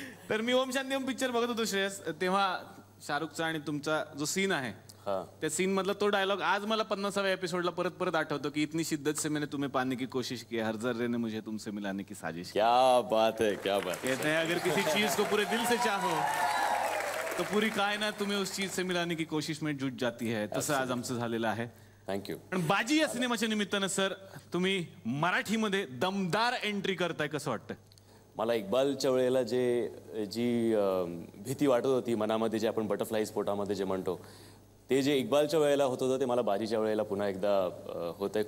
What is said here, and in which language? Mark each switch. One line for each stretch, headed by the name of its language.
Marathi: तर मी ओम शांती ओम पिक्चर बघत होतो श्रेयस, तेव्हा शाहरुखचा आणि तुमचा जो सीन आहे त्या सीन मधला तो डायलॉग आज मला 50व्या एपिसोडला परत आठवतो की
Hindi: इतनी शिद्दत से मैंने तुम्हें पाने की कोशिश की, हर जर्रे ने मुझे तुमसे मिलाने की साजिश. क्या बात है, क्या बात. कहते हैं अगर किसी चीज को पूरे दिल से चाहो तो पूरी कायनात तुम्हें उस चीज से मिलाने की कोशिश में जुट जाती है.
Marathi: तसं आज आमचं झालेलं आहे.
English: Thank you.
Marathi: पण बाजी या सिनेमाच्या निमित्तानं सर तुम्ही मराठीमध्ये दमदार एंट्री करताय, कसं वाटतं? मला इक्बालच्या वेळेला जी भीती वाटत होती मनामध्ये, जे आपण बटरफ्लाय स्फोटामध्ये जे म्हणतो, ते जे इक्बालच्या वेळेला होत होतं ते मला बाजीच्या वेळेला पुन्हा एकदा होतंय.